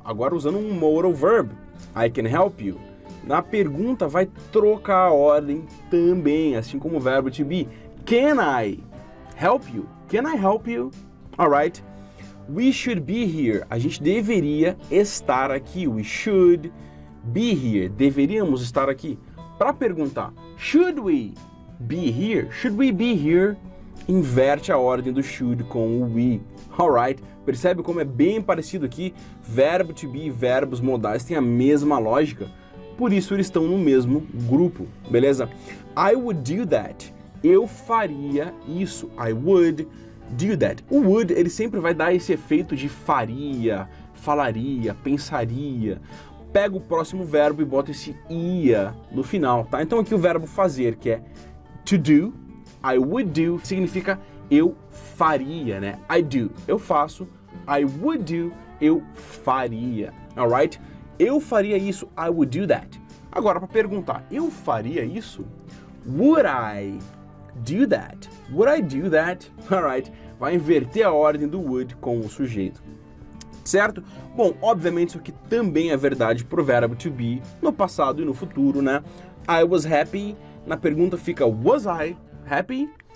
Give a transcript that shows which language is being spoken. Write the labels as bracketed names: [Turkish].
[Portuguese] Agora usando um modal verb. [English] I can help you. [Portuguese] Na pergunta vai trocar a ordem também, assim como o verbo to be. [English] Can I help you? Can I help you? Alright. We should be here. [Portuguese] A gente deveria estar aqui. [English] We should be here. [Portuguese] Deveríamos estar aqui. Para perguntar, [English] should we be here? Should we be here? [Portuguese] Inverte a ordem do should com o we. Alright. Percebe como é bem parecido aqui? Verbo to be e verbos modais têm a mesma lógica. Por isso eles estão no mesmo grupo, beleza? [English] I would do that. [Portuguese] Eu faria isso. [English] I would do that. [Portuguese] O would, ele sempre vai dar esse efeito de faria, falaria, pensaria. pega o próximo verbo e bota esse ia no final, tá? Então aqui o verbo fazer, que é to do, [English] I would do, [Portuguese] significa eu faria, né? [English] I do, [Portuguese] eu faço. [English] I would do, [Portuguese] eu faria. [English] Alright? [Portuguese] Eu faria isso. [English] I would do that. [Portuguese] Agora, para perguntar, eu faria isso? [English] Would I do that? Would I do that? Alright? [Portuguese] Vai inverter a ordem do would com o sujeito. Certo? Bom, obviamente isso aqui também é verdade pro verbo to be no passado e no futuro, né? [English] I was happy. [Portuguese] Na pergunta fica [English] was I happy?